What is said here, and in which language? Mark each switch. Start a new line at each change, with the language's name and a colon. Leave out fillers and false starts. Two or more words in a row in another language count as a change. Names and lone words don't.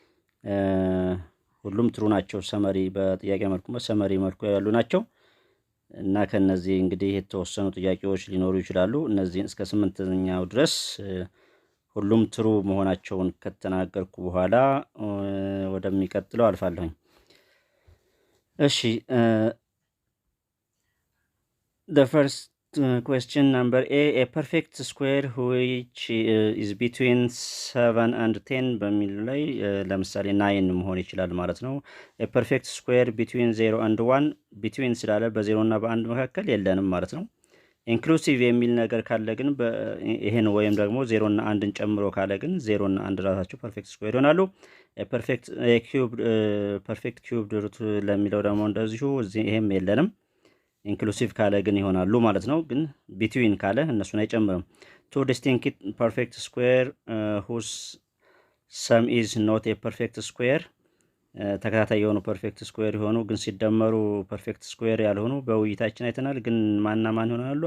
Amharic: ሁሉም ትሩ ናቸው። ሰመሪ በጥያቄ መልኩ በሰመሪ መልኩ ያሉ ናቸው እና ከነዚህ እንግዲህ የተወሰኑ ጥያቄዎች ሊኖሩ ይችላሉ። እነዚህን እስከ 8ኛው ድረስ ሁሉም ትሩ መሆናቸውን ከተናገርኩ በኋላ ወደሚቀጥለው አልፋለሁ። እሺ
English: the first question number a perfect square which is between 7 and 10
Amharic: በሚል ላይ ለምሳሌ 9 መሆን ይችላል ማለት ነው።
English: a perfect square between 0 and 1 between
Amharic: ስላለ በ0 እና በ1 መካከል የለንም ማለት ነው። ኢንክሉሲቭ የሚል ነገር ካለ ግን ይሄን ወይም ደግሞ 0 እና 1ን ጨምሮ ካለ ግን 0 እና 1 ራሳቸው
English: perfect square
Amharic: ይሆናሉ።
English: perfect cubed root
Amharic: ለሚለው ደግሞ እንደዚሁ ይሄም የለንም። ኢንክሉሲቭ ካለ ግን ይሆናሉ ማለት ነው። ግን ቢትዊን ካለ እነሱን አይጨምርም።
English: two distinct perfect square whose sum is not a perfect square
Amharic: ተከታታይ የሆኑ
English: perfect square
Amharic: የሆኑ ግን ሲደመሩ
English: perfect square
Amharic: ያልሆኑ በውይይታችን አይተናል። ግን ማንና ማን ይሆናሉ?